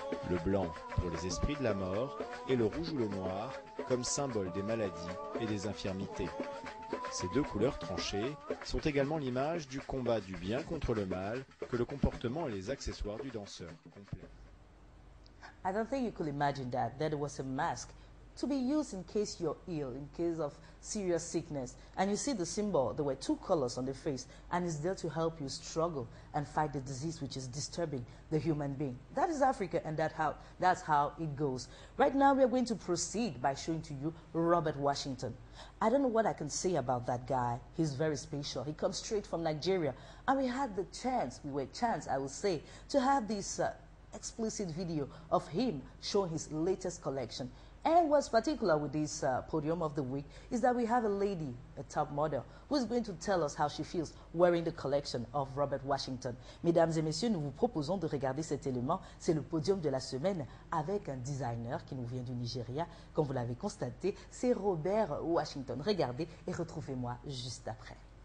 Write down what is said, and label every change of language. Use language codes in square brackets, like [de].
[fr] Le blanc pour les esprits de la mort et le rouge ou le noir comme symbole des maladies et des infirmités. Ces deux couleurs tranchées sont également l'image du combat du bien contre le mal que le comportement et les accessoires du danseur complètent. [en] I don't think you could imagine that there was a mask to be used in case you're ill, in case of serious sickness. And you see the symbol, there were two colors on the face, and it's there to help you struggle and fight the disease which is disturbing the human being. That is Africa, and that's how it goes. Right now, we are going to proceed by showing to you Robert Washington. I don't know what I can say about that guy. He's very special. He comes straight from Nigeria. And we had the chance, I will say, to have this explicit video of him showing his latest collection. And what's particular with this podium of the week is that we have a lady, a top model, who is going to tell us how she feels wearing the collection of Robert Washington. [fr] Mesdames et messieurs, nous vous proposons de regarder cet élément. C'est le podium de la semaine avec un designer qui nous vient du Nigeria. Comme vous l'avez constaté, c'est Robert Washington. Regardez et retrouvez-moi juste après.